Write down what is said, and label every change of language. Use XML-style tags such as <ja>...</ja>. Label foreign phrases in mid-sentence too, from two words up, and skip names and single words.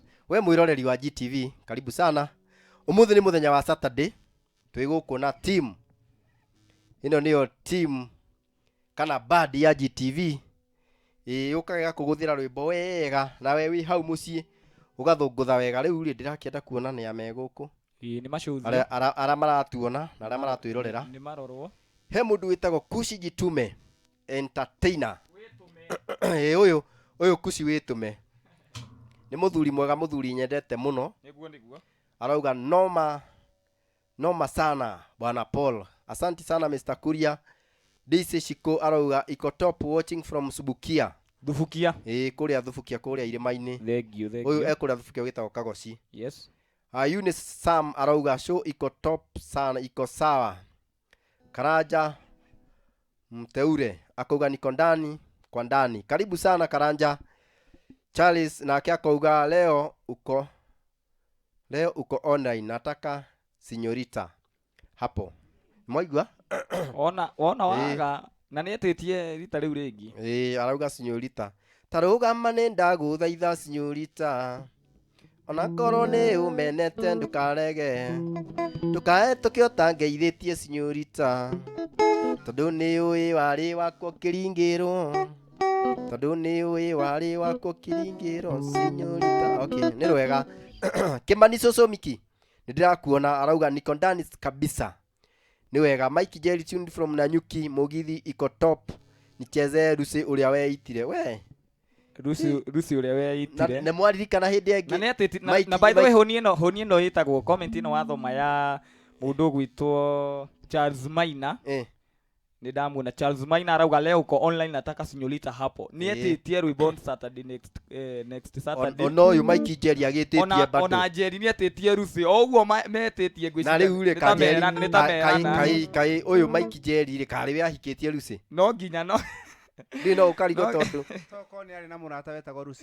<ki>we mwĩroreri wa GTV</ki> <sw>karibu sana</sw> <ki>ũmũthĩ nĩ mũthenya wa Saturday twĩ gũkũ na team ĩno nĩyo team kana band ya GTV ũkaga kũgũthĩra rwĩmbo wega nawe wĩ hau mũciĩ ũgathũngũtha wega rĩu rĩ ndĩrakĩenda kuona nĩ ame gũkũ nĩ macuthi ara maratuona na ara maratwĩrorera nĩ marorwo he mũndũ wĩtagwo Kushi Gitume entertainer ũyũ Kushi wĩtũme nĩ mũthuri mwega mũthuri nyendete mũno nĩguo</ki> <sw>arauga noma sana bwana Paul asante sana Mr. Kuria DC Shiko arauga iko top</sw> <en>watching from</en> <sw>Subukia</sw> <ki>Thubukia kuria Thubukia kuria irĩma-inĩ</ki> <en>thank you</en> <ki>ũyũ ekuria Thubukia wĩtagwo Kagoci yes</ki> <sw>Eunice Sam arauga show iko top sana iko sawa Karanja Mteure akauga niko ndani kwa ndani karibu sana Karanja Charles na akauga leo uko online nataka sinyorita hapo mwaigwa</sw> <ki>Wona waga na nĩ etĩtie rita rĩu rĩngĩ. Arauga sinyorita. Tarũgama nĩ ndagũthaitha sinyorita. Ona korwo nĩ ũmenete ndũkarege. Ndũkae tũkĩota ngeithĩtie sinyorita. Tondũ nĩ ũĩ warĩ wakwo kĩringĩrwo. Tondũ nĩ ũĩ warĩ wakwo kĩringĩrwo sinyorita. Okay, nĩ rwega. Kimani Sosomiki. Nĩndĩrakuona arauga</ki> <sw>niko ndani kabisa.</sw> <ki>Ni wega Mike Jerry</ki> <en>tuned from</en> <ki>Nanyuki Mugithi</ki> <sw>iko top.</sw> <ki>Nicheze Rusi uria weitire we. Rusi uria weitire. Na mwaririkana hindi ĩngĩ. Na nĩ na</ki> <en>by the way</en> <ki>honi ĩno ĩtagwo comment ĩno wathoma ya mũndũ gwitwo Charles Maina. Ni ndamuona</ki> <sw>Charles Maina arauga leo uko online nataka sinyorita hapo.</sw> <ki>Ni etĩtie rwĩmbo</ki> <en>Saturday next Saturday.</en> <ki>Ono yu Mike Jerry agĩtĩtie bado. Ona Jerry ni etĩtie Rusi. Oguo metĩtie ngwĩciria. Na rĩu rĩ kai uyu Mike Jerry rĩ karĩ we ahikĩtie Rusi. No nginya no. Ndi no ukarigo tondu. Toko ni ari na murata wetagwo Rusi.</ki>